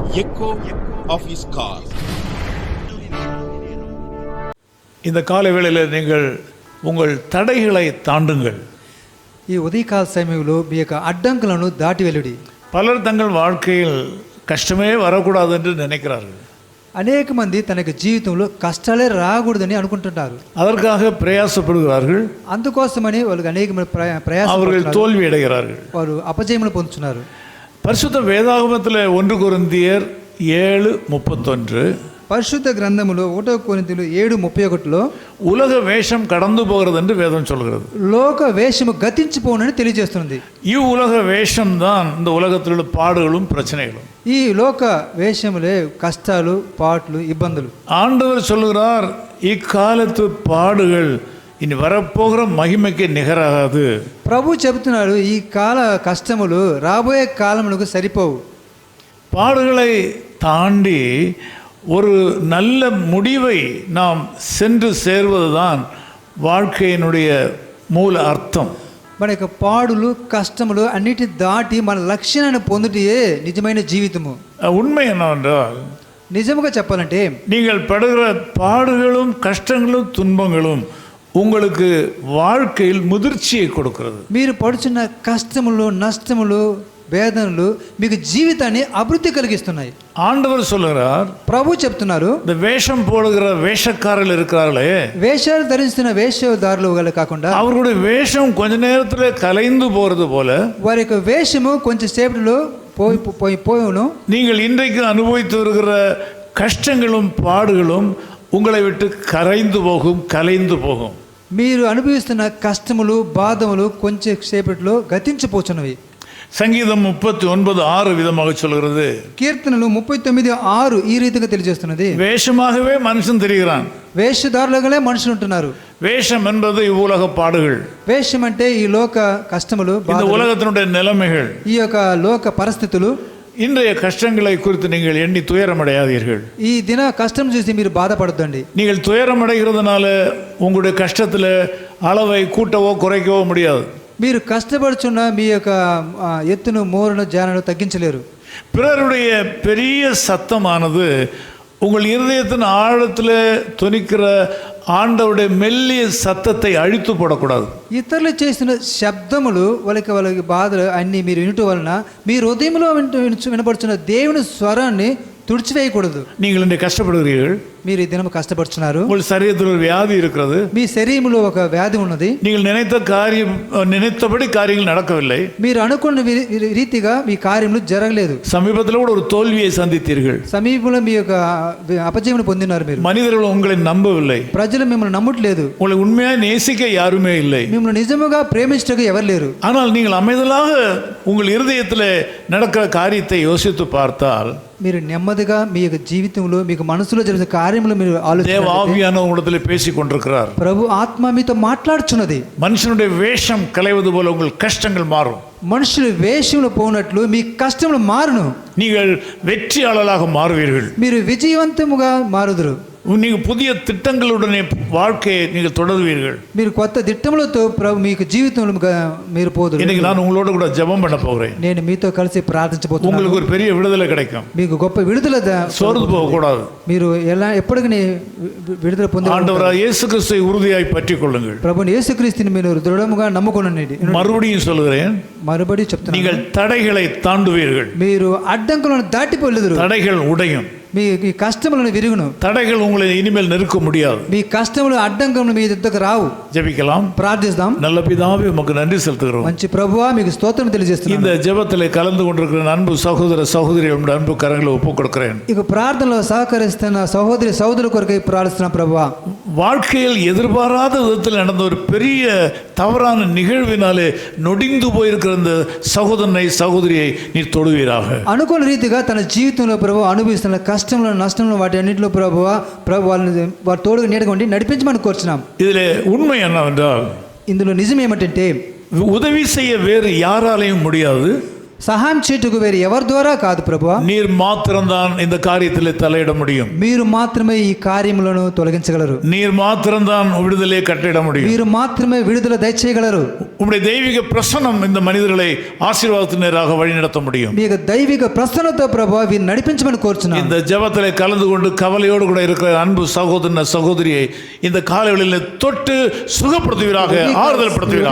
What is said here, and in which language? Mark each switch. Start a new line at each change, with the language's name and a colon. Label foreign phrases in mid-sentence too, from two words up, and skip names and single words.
English: echo of his call.
Tamil: இந்த காலை வேளையில் நீங்கள் உங்கள் தடைகளை தாண்டுங்கள்.
Telugu: ఈ ఉదయకాల సమయంలో మీ యొక్క అడ్డంకులను దాటి వెళ్ళుడి.
Tamil: பலர் தங்கள் வாழ்க்கையில் கஷ்டமே வரக்கூடாது என்று நினைக்கிறார்கள்.
Telugu: అనేక మంది తన జీవితంలో కష్టాలే రాకూడదని అనుకుంటుంటారు.
Tamil: அதற்காக பிரயாசப்படுகிறார்கள்.
Telugu: అందుకోసమని వాళ్ళకి అనేకమైన ప్రయాసం
Tamil: அவர்கள் தோல்வி அடைகிறார்கள்.
Telugu: వారు అపజయములు పొందుతున్నారు.
Tamil: பரிசுத்த வேதாகமத்தில் 1 கொரிந்தியர் 7:31
Telugu: పరిశుద్ధ గ్రంథములో 1 కొరింథీయులు 7:31లో
Tamil: உலக வேஷம் கடந்து போகிறது என்று வேதம் சொல்கிறது.
Telugu: లోక వేషము గతించిపోనని తెలియజేస్తుంది.
Tamil: உலக வேஷம் தான் இந்த உலகத்தில் உள்ள பாடுகளும் பிரச்சனைகளும்.
Telugu: ఈ లోక వేషములే కష్టాలు, పాట్లు, ఇబ్బందులు.
Tamil: ஆண்டவர் சொல்கிறார், இக்காலத்து பாடுகள் இனி வரப்போகிற மகிமைக்கு நிகராகாது.
Telugu: ప్రభు చెబుతున్నాడు, ఈ కాల కష్టములు రాబోయే కాలములకు సరిపోవు.
Tamil: பாடுகளை தாண்டி ஒரு நல்ல முடிவை நாம் சென்று சேர்வதுதான் வாழ்க்கையினுடைய மூல அர்த்தம்.
Telugu: మన యొక్క పాడులు, కష్టములు అన్నిటి దాటి మన లక్ష్యాన్ని పొందుటయే నిజమైన జీవితము.
Tamil: உண்மை என்னவென்றால்,
Telugu: నిజముగా చెప్పాలంటే
Tamil: நீங்கள் படுகிற பாடுகளும் கஷ்டங்களும் துன்பங்களும் உங்களுக்கு வாழ்க்கையில் முதிர்ச்சியை கொடுக்கிறது.
Telugu: మీరు పడుచున్న కష్టములు, నష్టములు, వేదనలు మీకు జీవితాన్ని అభివృద్ధి కలిగిస్తున్నాయి.
Tamil: ஆண்டவர் சொல்லுகிறார்,
Telugu: ప్రభు చెప్తున్నారు,
Tamil: இந்த வேஷம் போடுகிற வேஷக்காரர்கள் இருக்கிறார்களே,
Telugu: వేషాలు ధరిస్తున్న వేషధారులు కాకుండా
Tamil: அவர்களுடைய வேஷம் கொஞ்ச நேரத்தில் கலைந்து போறது போல
Telugu: వారి యొక్క వేషము కొంచెం సేపటిలో పోవును.
Tamil: நீங்கள் இன்றைக்கு அனுபவித்து வருகிற கஷ்டங்களும் பாடுகளும் உங்களை விட்டு கரைந்து போகும், கலைந்து போகும்.
Telugu: మీరు అనుభవిస్తున్న కష్టములు, బాధములు కొంచెం సేపటిలో గతించిపోచున్నవి.
Tamil: சங்கீதம் 39:6 விதமாக சொல்கிறது.
Telugu: కీర్తనలు 39:6 ఈ రీతిగా తెలియజేస్తున్నది.
Tamil: வேஷமாகவே மனுஷன் தெரிகிறான்.
Telugu: వేషధారులుగానే మనుషులు ఉంటున్నారు.
Tamil: வேஷம் என்பது இவ்வுலக பாடுகள்,
Telugu: వేషం అంటే ఈ లోక కష్టములు,
Tamil: இந்த உலகத்தினுடைய நிலைமைகள்.
Telugu: ఈ యొక్క లోక పరిస్థితులు.
Tamil: இன்றைய கஷ்டங்களை குறித்து நீங்கள் எண்ணி துயரமடையாதீர்கள்.
Telugu: ఈ దిన కష్టం చూసి మీరు బాధపడొద్దండి.
Tamil: நீங்கள் துயரமடைகிறதுனால உங்களுடைய கஷ்டத்தில் அளவை கூட்டவோ குறைக்கவோ முடியாது.
Telugu: మీరు కష్టపడుచున్న మీ యొక్క ఎత్తును, మోరును, జానను తగ్గించలేరు.
Tamil: பிறருடைய பெரிய சத்தமானது உங்கள் இருதயத்தின் ஆழத்தில் தொனிக்கிற ஆண்டவருடைய மெல்லிய சத்தத்தை அழித்து போடக்கூடாது.
Telugu: ఇతరులు చేసిన శబ్దములు, వాళ్ళకి బాధలు అన్నీ మీరు వినటం వలన మీ హృదయంలో వినపడుచున్న దేవుని స్వరాన్ని తుడిచివేయకూడదు.
Tamil: நீங்கள் இன்றைக்கு கஷ்டப்படுகிறீர்கள்,
Telugu: మీరు ఈ దినం కష్టపడుచున్నారు.
Tamil: உங்கள் சரீரத்தில் ஒரு வியாதி இருக்கிறது,
Telugu: మీ శరీరంలో ఒక వ్యాధి ఉన్నది,
Tamil: நீங்கள் நினைத்தபடி காரியங்கள் நடக்கவில்லை,
Telugu: మీరు అనుకున్న రీతిగా మీ కార్యములు జరగలేదు,
Tamil: சமீபத்தில் கூட ஒரு தோல்வியை சந்தித்தீர்கள்,
Telugu: సమీపంలో మీ యొక్క అపజయమును పొందినారు, మీరు
Tamil: மனிதர்கள் உங்களை நம்பவில்லை,
Telugu: ప్రజలు మిమ్మల్ని నమ్మట్లేదు,
Tamil: உங்களை உண்மையாக நேசிக்க யாருமே இல்லை,
Telugu: మిమ్మల్ని నిజముగా ప్రేమించటకు ఎవరు లేరు.
Tamil: ஆனால் நீங்கள் அமைதலாக உங்கள் இருதயத்தில் நடக்கிற காரியத்தை யோசித்து பார்த்தால்,
Telugu: మీరు నెమ్మదిగా మీ యొక్క జీవితంలో మీకు మనసులో జరిగిన కార్యములు మీరు
Tamil: தேவ ஆவியான உங்களிடத்தில் பேசிக் கொண்டிருக்கிறார்.
Telugu: ప్రభు ఆత్మ మీతో మాట్లాడుచున్నది.
Tamil: மனுஷனுடைய வேஷம் கலைவது போல உங்கள் கஷ்டங்கள் மாறும்.
Telugu: మనుషులు వేషంలో పోనట్లు మీ కష్టములు మారును.
Tamil: நீங்கள் வெற்றியாளராக மாறுவீர்கள்.
Telugu: మీరు విజయవంతముగా మారుదురు.
Tamil: நீங்கள் புதிய திட்டங்களுடனே வாழ்க்கையை நீங்கள் தொடருவீர்கள்.
Telugu: మీరు కొత్త దిట్టములతో ప్రభు మీకు జీవితంలో మీరు పోదురు.
Tamil: இன்னைக்கு நான் உங்களோட கூட ஜெபம் பண்ண போகிறேன்.
Telugu: నేను మీతో కలిసి ప్రార్థించబోతున్నాను.
Tamil: உங்களுக்கு ஒரு பெரிய விடுதலை கிடைக்கும்.
Telugu: మీకు గొప్ప విడుదల
Tamil: சோர்ந்து போக கூடாது.
Telugu: మీరు ఎప్పటికీ విడుదల పొందే
Tamil: ஆண்டவராகிய இயேசு கிறிஸ்துவை உறுதியாய் பற்றிக் கொள்ளுங்கள்.
Telugu: ప్రభుని యేసుక్రీస్తుని మీరు దృఢముగా నమ్ముకొనండి.
Tamil: மறுபடியும் சொல்கிறேன்,
Telugu: మరుబడి చెప్తున్నాను,
Tamil: நீங்கள் தடைகளை தாண்டுவீர்கள்.
Telugu: మీరు అడ్డంకులను దాటిపోలేదురు.
Tamil: தடைகள் உடையும்.
Telugu: మీ కష్టములను విరుగును.
Tamil: தடைகள் உங்களை இனிமேல் நெருக்க முடியாது.
Telugu: మీ కష్టములు, అడ్డంకులు మీ దగ్గరకు రావు.
Tamil: ஜெபிக்கலாம்.
Telugu: ప్రార్థిస్తాం.
Tamil: நல்ல பிதாவே, உமக்கு நன்றி செலுத்துகிறோம்.
Telugu: మంచి ప్రభువా, మీకు స్తోత్రం తెలియజేస్తున్నాను.
Tamil: இந்த ஜெபத்தில் கலந்து கொண்டிருக்கிற அன்பு சகோதர சகோதரிகள் அன்பு கரங்களை ஒப்புக் கொடுக்கிறேன்.
Telugu: ఇక ప్రార్థనలో సహకరిస్తున్న సహోదరి సహోదరుల కొరకై ప్రార్థిస్తున్న ప్రభువా,
Tamil: வாழ்க்கையில் எதிர்பாராத விதத்தில் நடந்த ஒரு பெரிய தவறான நிகழ்வினாலே நொடிந்து போயிருக்கிற இந்த சகோதரனை சகோதரியை நீர் தொடுவீராக.
Telugu: అనుకోని రీతిగా తన జీవితంలో ప్రభు అనుభవిస్తున్న కష్టంలో, నష్టంలో, వాటి అన్నింటిలో ప్రభువా, వారి తోడుగా నీడగా ఉండి నడిపించమని కోరుచున్నాం.
Tamil: இதிலே உண்மை என்னவென்றால்,
Telugu: ఇందులో నిజం ఏమిటంటే,
Tamil: உதவி செய்ய வேறு யாராலையும் முடியாது.
Telugu: సహాయం చేయుటకు వేరు ఎవరి ద్వారా కాదు ప్రభువా,
Tamil: நீர் மாத்திரம்தான் இந்த காரியத்திலே தலையிட முடியும்.
Telugu: మీరు మాత్రమే ఈ కార్యములను తొలగించగలరు.
Tamil: நீர் மாத்திரம்தான் விடுதலையை கட்டிட முடியும்.
Telugu: మీరు మాత్రమే విడుదల దయచేయగలరు.
Tamil: உம்முடைய தெய்வீக பிரசன்னம் இந்த மனிதர்களை ஆசீர்வாதத்தின் நேராக வழிநடத்த முடியும்.
Telugu: మీ యొక్క దైవిక ప్రసన్నత ప్రభువా వీరిని నడిపించమని కోరుచున్నాను.
Tamil: இந்த ஜெபத்திலே கலந்து கொண்டு கவலையோடு கூட இருக்கிற அன்பு சகோதரன சகோதரியை இந்த காலைகளில் தொட்டு சுகப்படுத்துவீராக, ஆறுதல் படுத்துவீராக.